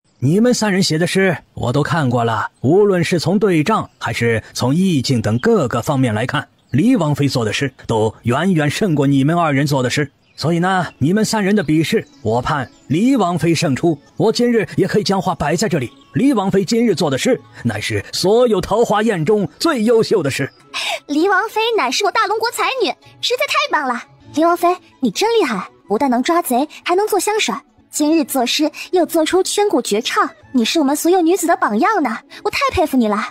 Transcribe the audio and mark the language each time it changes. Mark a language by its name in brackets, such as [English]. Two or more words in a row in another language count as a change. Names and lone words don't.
[Chinese] 你們3人寫的詩我都看過了，無論是從對仗還是從意境等各個方面來看，黎王妃做的詩都遠遠勝過你們2人做的詩。所以呢，你們3人的比試，我判黎王妃勝出。我今日也可以將話擺在這裡，黎王妃今日做的詩，乃是所有桃花宴中最優秀的詩。黎王妃乃是我大龍國才女，實在太棒了！黎王妃，你真厲害，不但能抓賊，還能做香水。今日作詩又做出千古絕唱，你是我們所有女子的榜樣呢，我太佩服你了。